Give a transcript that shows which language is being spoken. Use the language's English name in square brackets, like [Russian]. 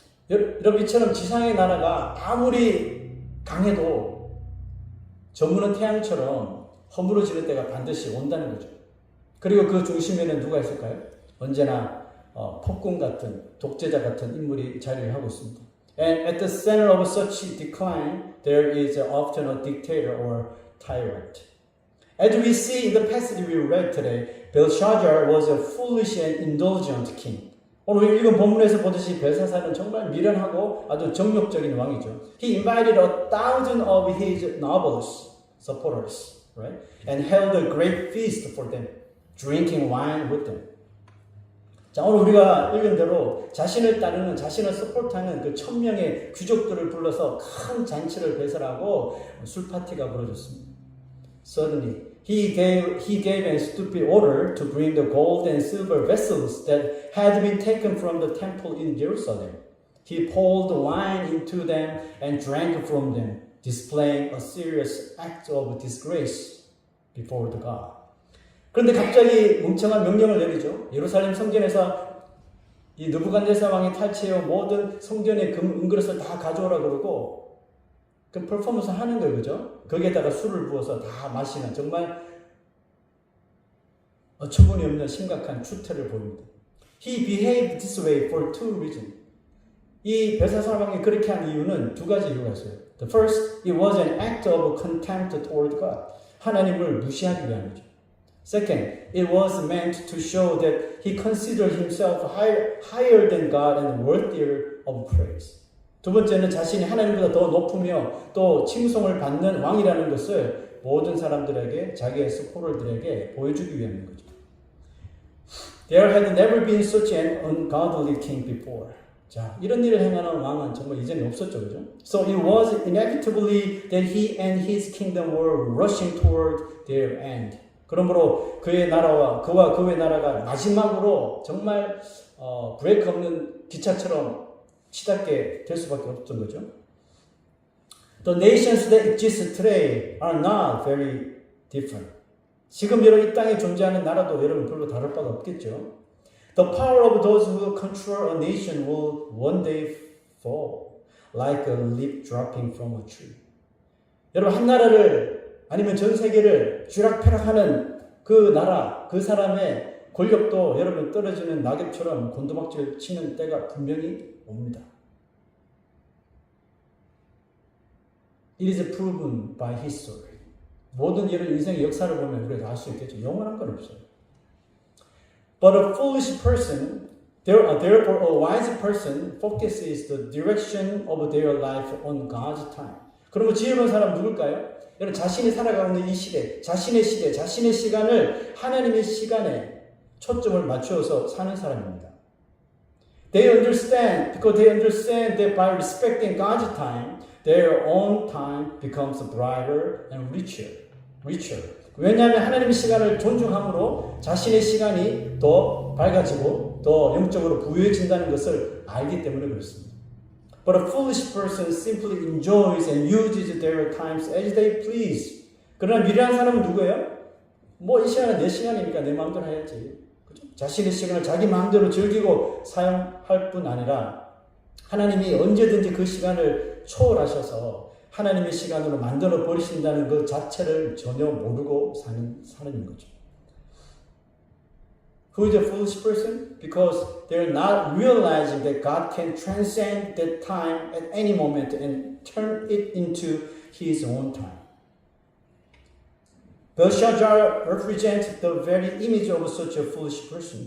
[Korean] 여러분 이처럼 지상의 나라가 아무리 강해도 저무는 태양처럼 허물어지는 때가 반드시 온다는 거죠. 그리고 그 중심에는 누가 있을까요? 언제나 폭군 같은 독재자 같은 인물이 자리를 하고 있습니다. [English] And at the center of such decline, there is often a dictator or tyrant. As we see in the passage we read today, Belshazzar was a foolish and indulgent king. [Korean] 오늘 읽은 본문에서 보듯이 벨사살은 정말 미련하고 아주 정욕적인 왕이죠. [English] He invited 1,000 of his nobles, supporters, right, and held a great feast for them, drinking wine with them. [Korean] 자, 오늘 우리가 읽은 대로 자신을 따르는, 자신을 서포트하는 그 1,000명의 귀족들을 불러서 큰 잔치를 배설하고 술 파티가 벌어졌습니다. [English] Suddenly, he gave a stupid order to bring the gold and silver vessels that had been taken from the temple in Jerusalem. He poured wine into them and drank from them, displaying a serious act of disgrace before the God. [Korean] 그런데 갑자기 멍청한 명령을 내리죠. 예루살렘 성전에서 이 느부갓네살 왕이 탈취해온 모든 성전의 은그릇을 다 가져오라 그러고 그 퍼포먼스 하는 거예요. 그죠? 거기에다가 술을 부어서 다 마시는 정말 어처구니 없는 심각한 추태를 보입니다. [English] He behaved this way for two reasons. [Korean] 이 벨사살 왕이 그렇게 한 이유는 두 가지 이유가 있어요. [English] The first, it was an act of contempt toward God. [Korean] 하나님을 무시하기 위함이죠. [English] Second, it was meant to show that he considered himself higher than God and worthier of praise. [Korean] 두 번째는 자신이 하나님보다 더 높으며 또 칭송을 받는 왕이라는 것을 모든 사람들에게, 자기의 스포러들에게 보여주기 위함인 거죠. [English] There had never been such an ungodly king before. [Korean] 자, 이런 일을 행하는 왕은 정말 이전에 없었죠, 그죠? [English] So it was inevitably that he and his kingdom were rushing toward their end. [Korean] 그러므로 그와 그의 나라가 마지막으로 정말 브레이크 없는 기차처럼 치닫게 될 수밖에 없던 거죠. [English] The nations that exist today are not very different. [Korean] 지금 여러분 이 땅에 존재하는 나라도 여러분 별로 다를 바가 없겠죠. [English] The power of those who control a nation will one day fall, like a leaf dropping from a tree. [Korean] 여러분 한 나라를 아니면 전 세계를 쥐락펴락하는 그 나라, 그 사람의 권력도 여러분 떨어지는 낙엽처럼 곤두박질 치는 때가 분명히 옵니다. [English] It is proven by history. [Korean] 모든 이런 인생의 역사를 보면 우리가 알 수 있겠죠. 영원한 건 없어요. [English] But a foolish person, therefore a wise person focuses the direction of their life on God's time. [Korean] 그러면 지혜로운 사람 누굴까요? 여러분 자신이 살아가고 있는 이 시대, 자신의 시간을 하나님의 시간에 초점을 맞추어서 사는 사람입니다. [English] They understand, because they understand that by respecting God's time, their own time becomes brighter and richer. [Korean] 왜냐하면 하나님의 시간을 존중함으로 자신의 시간이 더 밝아지고 더 영적으로 부유해진다는 것을 알기 때문에 그렇습니다. [English] But a foolish person simply enjoys and uses their times as they please. [Korean] 그러나 미련한 사람은 누구예요? 뭐 이 시간은 내 시간이니까 내 마음대로 해야지. 그죠? 자신의 시간을 자기 마음대로 즐기고 사용할 뿐 아니라 하나님이 언제든지 그 시간을 초월하셔서 하나님의 시간으로 만들어 버리신다는 그 자체를 전혀 모르고 사는 사람인 거죠. [English] Who is a foolish person? Because they're not realizing that God can transcend that time at any moment and turn it into His own time. Belshazzar represents the very image of such a foolish person.